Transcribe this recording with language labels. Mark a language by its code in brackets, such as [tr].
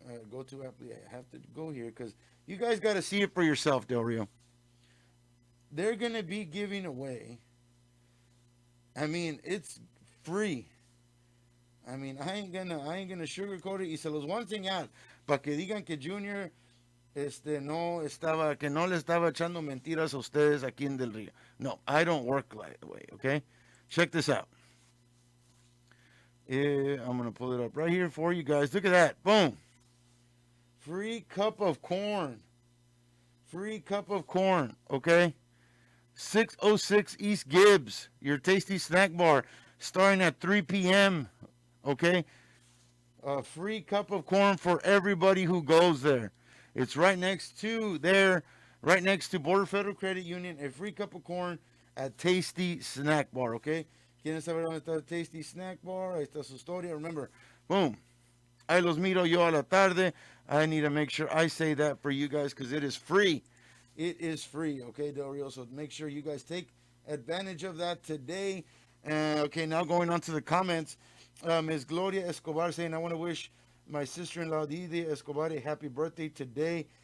[en] Go to Apple. I have to go here because you guys got to see it for yourself, Del Rio. They're gonna be giving away. I mean, it's free. I mean, I ain't gonna sugarcoat it [es] y se los voy a enseñar para que digan que Junior que no le estaba echando mentiras a ustedes aquí en Del Rio. [en] No, I don't work that way, okay? Check this out. I'm going to pull it up right here for you guys. Look at that. Boom. Free cup of corn. Free cup of corn, okay? 606 East Gibbs, your tasty snack bar, starting at 3 p.m., okay? A free cup of corn for everybody who goes there. It's right next to Border Federal Credit Union, a free cup of corn at Tasty Snack Bar, okay? [es] ¿Quieren saber dónde está Tasty Snack Bar? Ahí está su historia. [en] Remember, boom. [es] Ahí los miro yo a la tarde. [en] I need to make sure I say that for you guys because it is free. It is free, okay, Del Rio? So make sure you guys take advantage of that today. Okay, now going on to the comments. Ms. Gloria Escobar saying, I want to wish my sister-in-law, Didi Escobar, a happy birthday today.